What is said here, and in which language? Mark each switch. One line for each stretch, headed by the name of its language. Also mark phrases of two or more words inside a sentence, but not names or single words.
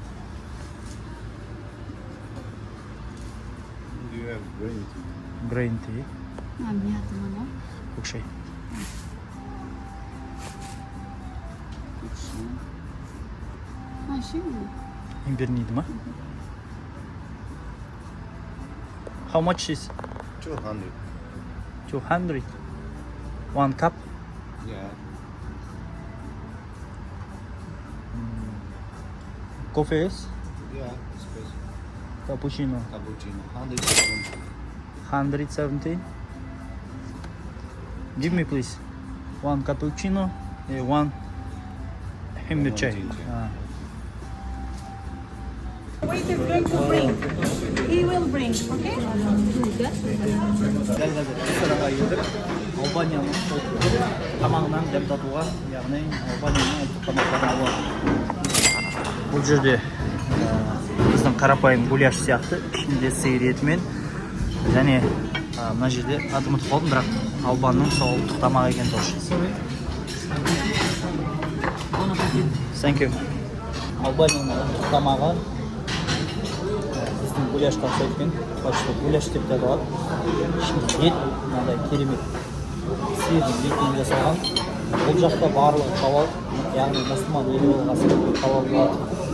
English: Green tea.
Kazakh: Көк шай. Имбирнийді ма?
English: How much is? 200. 200. One cup? Yeah. Coffee is? Yeah, espresso. Cappuccino. Cappuccino. 170. 170. Give me please. One cappuccino and one himdir chai. Waiter is going to bring. He will bring, okay?
Kazakh: Дәл қазір ресторанға келдік. Албанияның тамағынан дәм татуға, яғни Албанияның ұлттық тамақтарын алады. Бұл жерде біздің қарапайым гуляш сияқты, ішінде сиыр етімен және мына жерде атын ұмытып қалдым, бірақ Албанның сол ұлттық тамағы екен тоже.
English: Thank you.
Kazakh: Албанияның ұлттық тамағы біздің гуляшқа ұқсайды екен. Почти гуляш деп те аталады. Ішінде ет, мынандай керемет сиырдың етінен жасалған. Бұл жақта барлығы халал, яғни мұсылман елі болғасын халал болады.